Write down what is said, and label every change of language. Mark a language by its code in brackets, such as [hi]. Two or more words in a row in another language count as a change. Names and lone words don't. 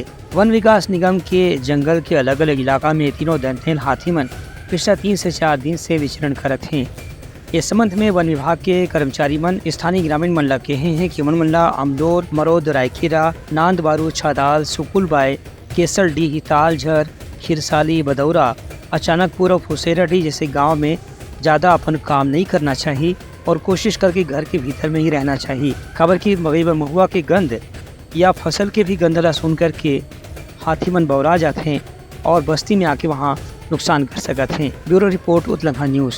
[hne] वन विकास निगम के जंगल के अलग अलग इलाका में तीनों दंतैल हाथीमन पिछला 3 से 4 दिन से विचरण करत हैं। इस संबंध में वन विभाग के कर्मचारी मन स्थानीय ग्रामीण मन ला कहे हैं कि मन ला अमलोर, मरोद, रायखेरा, नांद बारू, छादाल, सुकुलबाई, केसरडीह, तालझर, खिरसाली, बदौरा, अचानकपुर और फुसेराडी जैसे गांव में ज़्यादा अपन काम नहीं करना चाहिए और कोशिश करके घर के भीतर में ही रहना चाहिए। खबर की मगई व महुआ के गंध या फसल के भी गंध ला सुन कर के हाथी मन बौरा जाते हैं और बस्ती में आके वहाँ नुकसान कर सकते हैं। ब्यूरो रिपोर्ट उत्तलंघा न्यूज़।